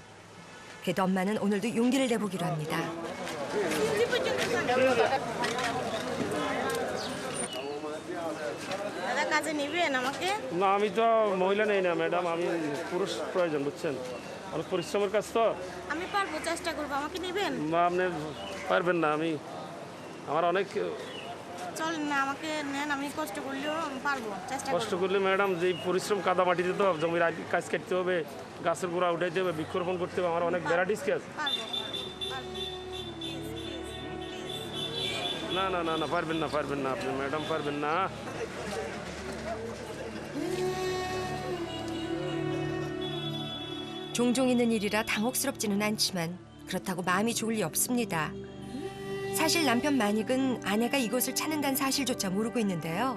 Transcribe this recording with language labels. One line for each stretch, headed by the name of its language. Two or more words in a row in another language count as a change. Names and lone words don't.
Korean: 그래도 엄마는 오늘도 용기를 내보기로 합니다.
Bangla: দাদা কাজে নিবেন আমাকে? না আমি তো মহিলা নেই না ম্যাডাম, আমি পুরুষ প্রয়োজন, বুঝছেন? অনেক পরিশ্রমের কাজ তো। আমি পারবো, চেষ্টা করবো, আমাকে নিবেন? মা আপনি পারবেন না, আমার অনেক চলেন না, আমাকে নেন, আমি কষ্ট করলেও আমি পারবো, চেষ্টা কষ্ট করবো। করলে ম্যাডাম যেই পরিশ্রম কাদা মাটিতে তো জমির কাজ কাটতে হবে, গাছের গোড়া উঠাইতে হবে, বৃক্ষরোপণ করতে হবে, আমার অনেক ভ্যারাইটিস কাজ। পারবো, পারবো। না না না না পারবেন না আপনি ম্যাডাম, পারবেন না।
Korean: 종종 있는 일이라 당혹스럽지는 않지만 그렇다고 마음이 좋을 리 없습니다. 사실 남편 마닉은 아내가 이곳을 찾는다는 사실조차 모르고 있는데요.